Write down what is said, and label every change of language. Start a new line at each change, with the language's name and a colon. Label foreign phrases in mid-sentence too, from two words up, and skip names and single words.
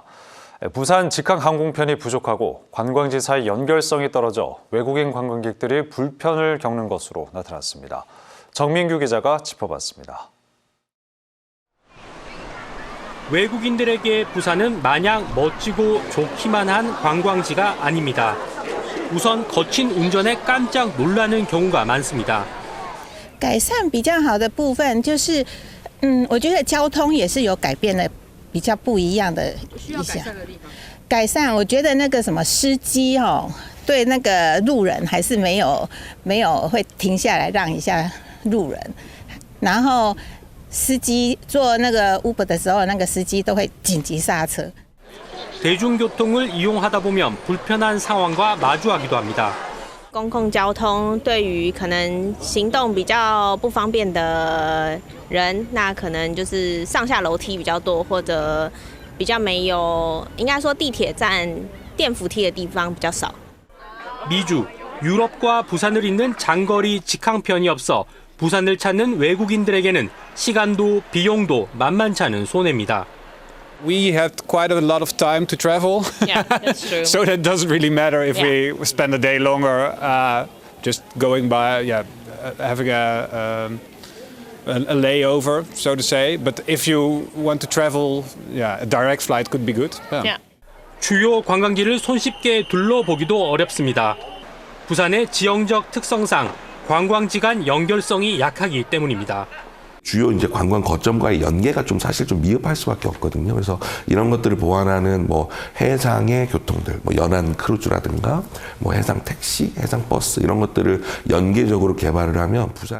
Korean: 부산 직항 항공편이 부족하고 관광지 사이 연결성이 떨어져 외국인 관광객들이 불편을 겪는 것으로 나타났습니다. 정민규 기자가 짚어봤습니다. 외국인들에게 부산은 마냥 멋지고 좋기만 한 관광지가 아닙니다. 우선 거친 운전에 깜짝 놀라는 경우가 많습니다.
Chinese: 改善比较好的部分就是，我觉得交通也是有改变的，比较不一样的一项。改善，我觉得那个什么司机对那个路人还是没有会停下来让一下路人，然后司机做那个 Uber 的时候，那个司机都会紧急刹车。
Korean: 대중교통을 이용하다 보면 불편한 상황과 마주하기도 합니다.
Chinese: 公共交通对于可能行动比较不方便的人，那可能就是上下楼梯比较多，或者比较没有，应该说地铁站电扶梯的地方比较少。
Korean: 미주, 유럽과 부산을 잇는 장거리 직항편이 없어 부산을 찾는 외국인들에게는 시간도 비용도 만만치 않은 손해입니다.
English: We had quite a lot of time to travel. Yeah, that's true. So that doesn't really matter if we spend a day longer just going by, having a layover, so to say. But if you want to travel, a direct flight could be good. Yeah.
Korean: 주요 관광지를 손쉽게 둘러보기도 어렵습니다. 부산의 지형적 특성상 관광지 간 연결성이 약하기 때문입니다. 주요 이제 관광 거점과의 연계가 좀 사실 좀 미흡할 수밖에 없거든요. 그래서 이런 것들을 보완하는 뭐 해상의 교통들, 뭐 연안 크루즈라든가 뭐 해상 택시, 해상 버스 이런 것들을 연계적으로 개발을 하면 부산